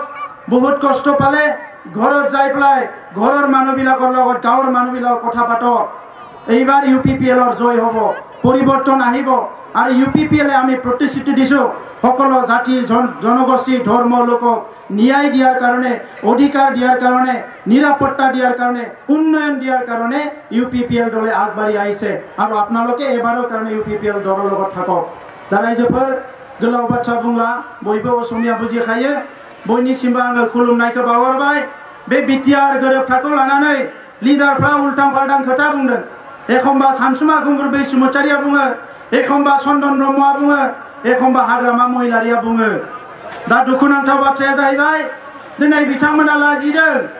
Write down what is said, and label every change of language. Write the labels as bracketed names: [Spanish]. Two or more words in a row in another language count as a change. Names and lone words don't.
[Assamese] বহুত কষ্ট পালে ঘৰত যাই পেলাই ঘৰৰ মানুহবিলাকৰ লগত গাঁৱৰ মানুহবিলাকৰ কথা পাতক এইবাৰ UPPLৰ জয় হ'ব পৰিৱৰ্তন আহিব আৰু UPPL আমি প্ৰতিশ্ৰুতি দিছো সকলো জাতি জনগোষ্ঠী ধৰ্ম লোকক ন্যায় দিয়াৰ কাৰণে অধিকাৰ দিয়াৰ কাৰণে নিৰাপত্তা দিয়াৰ কাৰণে উন্নয়ন দিয়াৰ কাৰণে UPPL দলে আগবাঢ়ি আহিছে আৰু আপোনালোকে এবাৰৰ কাৰণে UPPL দলৰ লগত থাকক [Bodo] ৰাইজফोर गोलाव बाथ्रा बुंला बयबो असमिया बुजिखायो बयनिसिमबो आङो खुलुमनायखौ बावहरबाय बे बिटिआर गोरोबथाखौ लानानै लिडारफ्रा उल्टां फाल्टां खोथा बुंदों एखमबा सानसुमा खुंगुर बैसुमतारिया बुङो एखमबा चन्दन ब्रह्मआ बुङो एखमबा हाग्रामा महिलारिया बुङो दा दुखुनांथाव बाथ्राया जाहैबाय दिनै बिथांमोना लाजिदों